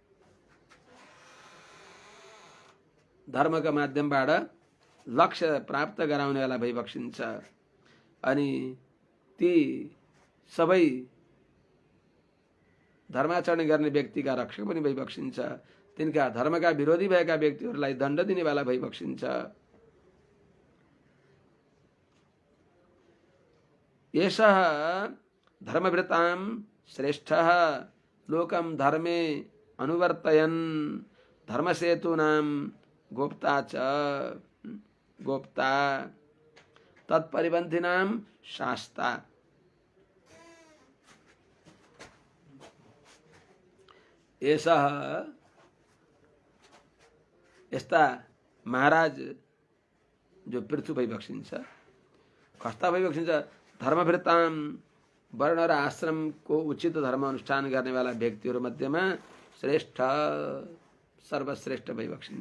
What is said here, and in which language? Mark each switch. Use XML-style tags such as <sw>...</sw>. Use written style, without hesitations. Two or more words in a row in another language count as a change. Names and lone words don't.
<ne>धर्मका माध्यमबाट लक्ष्य प्राप्त गराउनेवाला भइबक्सिन्छ। अनि ती सबै धर्माचरण गर्ने व्यक्तिका रक्षक पनि भइबक्सिन्छ। तिनका धर्मका विरोधी भएका व्यक्तिहरूलाई दण्ड दिनेवाला भइबक्सिन्छ।</ne> <sa>एषः धर्मभृतां श्रेष्ठः लोकं धर्मे अनुवर्तयन् धर्मसेतूनां गोप्ता च गोप्ता तत्परिपन्थिनां शास्ता।</sa> <ne>एषः यस्ता महाराज जो पृथु भइबक्सिन्छ, कस्ता भइबक्सिन्छ? धर्मभृतां वर्ण र आश्रमको उचित धर्म अनुष्ठान गर्नेवाला व्यक्तिहरू मध्येमा श्रेष्ठ सर्वश्रेष्ठ भइबक्सिन्छ।</ne>